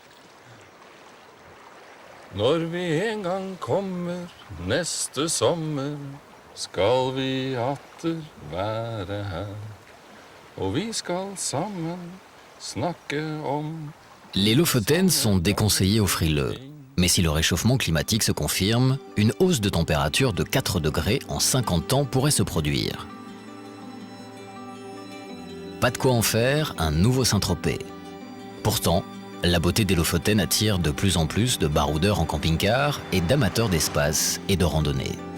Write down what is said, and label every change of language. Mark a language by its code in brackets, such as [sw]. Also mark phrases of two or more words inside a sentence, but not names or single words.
[no] Når vi en gang kommer neste sommer, skal vi atter være her. Og vi skal sammen snakke om. [fr] Les Lofoten sont déconseillés aux frileux. Mais si le réchauffement climatique se confirme, une hausse de température de 4 degrés en 50 ans pourrait se produire. Pas de quoi en faire un nouveau Saint-Tropez. Pourtant, la beauté des Lofoten attire de plus en plus de baroudeurs en camping-car et d'amateurs d'espace et de randonnée.